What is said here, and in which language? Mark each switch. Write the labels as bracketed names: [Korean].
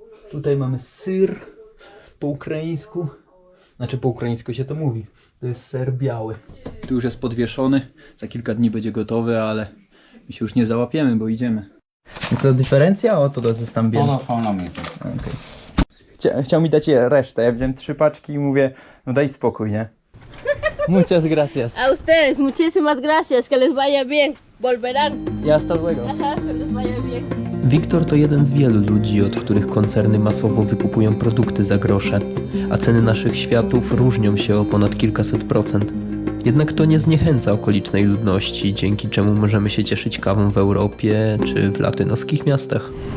[Polish] Tutaj mamy syr po ukraińsku. Znaczy po ukraińsku się to mówi. To jest ser biały. Tu już jest podwieszony. Za kilka dni będzie gotowy, ale my się już nie załapiemy, bo idziemy. Jest to diferencja? O, to jest tam biel. [Spanish] Todos son lo mismo. [Polish] Okay. Chciał mi dać resztę. Ja wziąłem 3 paczki i mówię, no daj spokój, nie? [Spanish] Muchas gracias. A ustedes, muchísimas gracias, que les vaya bien. Volverán. Y hasta luego. Ajá, que les vaya bien. [Polish] Wiktor to jeden z wielu ludzi, od których koncerny masowo wykupują produkty za grosze, a ceny naszych światów różnią się o ponad kilkaset procent. Jednak to nie zniechęca okolicznej ludności, dzięki czemu możemy się cieszyć kawą w Europie czy w latynoskich miastach.